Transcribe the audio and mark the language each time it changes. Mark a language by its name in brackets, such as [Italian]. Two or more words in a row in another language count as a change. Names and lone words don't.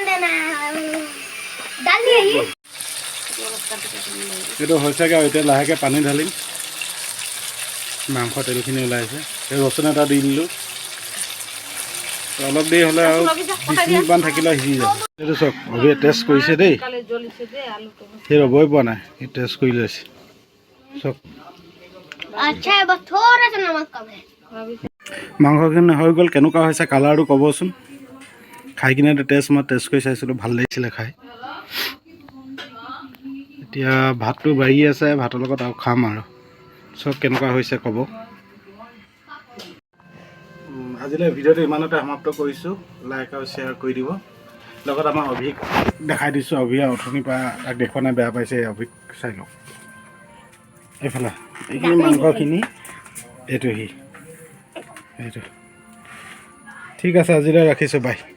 [Assamese] এইটো হৈছেগৈ আৰু এতিয়া লাহেকৈ পানী ঢালিম মাংস তেলখিনি ওলাইছে এই ৰচুন এটা দি দিলোঁ অলপ দেৰি হ'লে আৰু 20 মিনিটমান থাকিলে সিজি যাব এইটো চাওক অভিয়ে টেষ্ট কৰিছে দেই সি ৰ'বই পোৱা নাই সি টেষ্ট কৰি লৈছে চাওক [Hindi] अच्छा है बस थोड़ा सा नमक कम है [Assamese] মাংসখিনি হৈ গ'ল কেনেকুৱা হৈছে কালাৰটো ক'বচোন খাই কিনে মই টেষ্ট কৰি চাইছিলোঁ ভাল লাগিছিলে খাই এতিয়া ভাতটো বাঢ়ি আছে ভাতৰ লগত আৰু খাম আৰু চব কেনেকুৱা হৈছে ক'ব আজিলৈ ভিডিঅ'টো ইমানতে সমাপ্ত কৰিছোঁ লাইক আৰু শ্বেয়াৰ কৰি দিব লগত আমাৰ অভিক দেখাই দিছোঁ অভিয়ে অথনিৰ পৰা তাক দেখুওৱা নাই বেয়া পাইছে অভিক চাই লওক এইফালে এইখিনি মাংসখিনি এইটো ঠিক আছে আজিলৈ ৰাখিছোঁ বাই